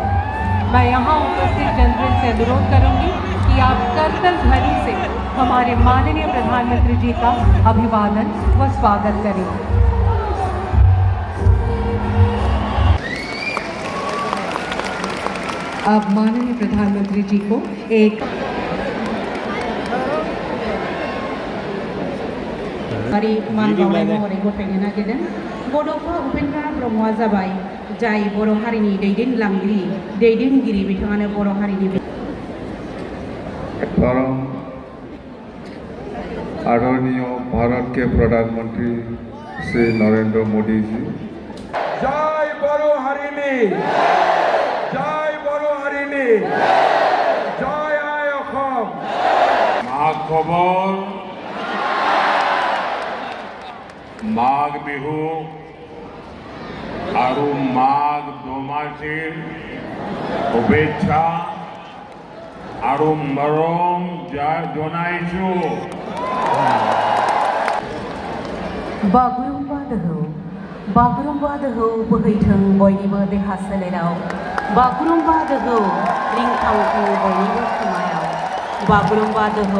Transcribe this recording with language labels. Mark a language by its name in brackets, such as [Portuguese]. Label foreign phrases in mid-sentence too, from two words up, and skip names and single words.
[Hindi] मैं यहाँ उपस्थित जनता से अनुरोध करूँगी कि आप करतल ध्वनि से हमारे माननीय प्रधानमंत्री जी का अभिवादन व स्वागत करें। अब माननीय प्रधानमंत्री जी को एक [Bodo] हारि मान बावनाय महरै गथायनो नागिरदों बड'फा उपेन्द्र ब्रह्मआ जाबाय जाय बर' हारिनि दैदेनगिरि बिथाङानो बर' हारिनि [Hindi] परम आदरणीय भारत के प्रधानमंत्री श्री नरेंद्र मोदी जी। [Bodo] जय बड़ो हरिणी, जय बड़ो हरिणी, जय आय অসম। [Assamese] মাঘ খবৰ মাঘ বিহু অৰ মাঘ দোমাহীৰ শুভেচ্ছা অৰ মৰম জনাইছু। [Bodo] बागुरुम्बा दोहौ बोहैथों बयनिबो देहा सोलेराव बागुरुम्बा दोहौ रिंखांथों बयनिबो खोमायाव बागुरुम्बा दोहौ